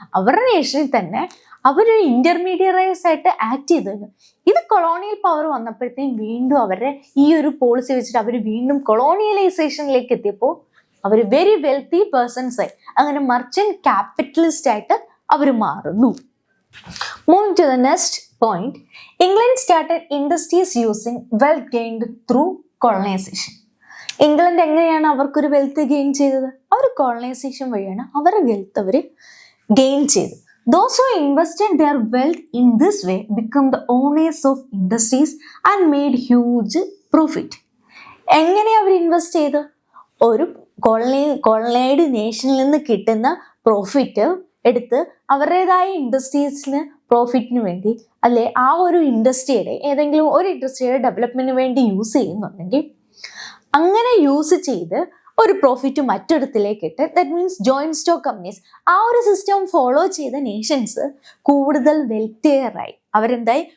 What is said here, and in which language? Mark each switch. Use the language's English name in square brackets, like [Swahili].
[Malayalam] അവരുടെ നേഷനിൽ തന്നെ അവരൊരു ഇന്റർമീഡിയറൈസ് ആയിട്ട് ആക്ട് ചെയ്തിരുന്നു. ഇത് കൊളോണിയൽ പവർ വന്നപ്പോഴത്തേക്കും വീണ്ടും അവരുടെ ഈ ഒരു പോളിസി വെച്ചിട്ട് അവർ വീണ്ടും കൊളോണിയലൈസേഷനിലേക്ക് എത്തിയപ്പോൾ അവർ വെരി വെൽത്തി പേഴ്സൺസ് ആയി. അങ്ങനെ മെർച്ചന്റ് ക്യാപിറ്റലിസ്റ്റ് ആയിട്ട് അവർ മാറുന്നു. [English] Moving to the next point, England started industries using wealth gained through colonization. [Malayalam] England എങ്ങനെയാണ് അവർക്കൊരു വെൽത്ത് ഗെയിൻ ചെയ്തത്? അവർ കോളനൈസേഷൻ വഴിയാണ് അവരുടെ വെൽത്ത് അവർ ഗെയിൻ ചെയ്തത്. [English] Those who invested their wealth in this way become the owners of industries and made huge profit. [Malayalam] എങ്ങനെ അവർ invest ചെയ്ത്? ഒരു കോളനൈഡ് നേഷനിൽ നിന്ന് കിട്ടുന്ന പ്രോഫിറ്റ് എടുത്ത് അവരുടേതായ ഇൻഡസ്ട്രീസിന് പ്രോഫിറ്റിന് വേണ്ടി, അല്ലെ ആ ഒരു ഇൻഡസ്ട്രിയുടെ ഏതെങ്കിലും ഒരു ഇൻഡസ്ട്രിയുടെ ഡെവലപ്മെന്റിന് വേണ്ടി യൂസ് ചെയ്യുന്നുണ്ടെങ്കിൽ അങ്ങനെ യൂസ് ചെയ്ത് ഒരു പ്രോഫിറ്റ് മറ്റൊരിടത്തിലേക്ക് ഇട്ട്, [English] that means [Malayalam] joint stock companies, ആ ഒരു സിസ്റ്റം ഫോളോ ചെയ്ത നേഷൻസ് കൂടുതൽ വെൽത്തിയറായി. അവരെന്തായി?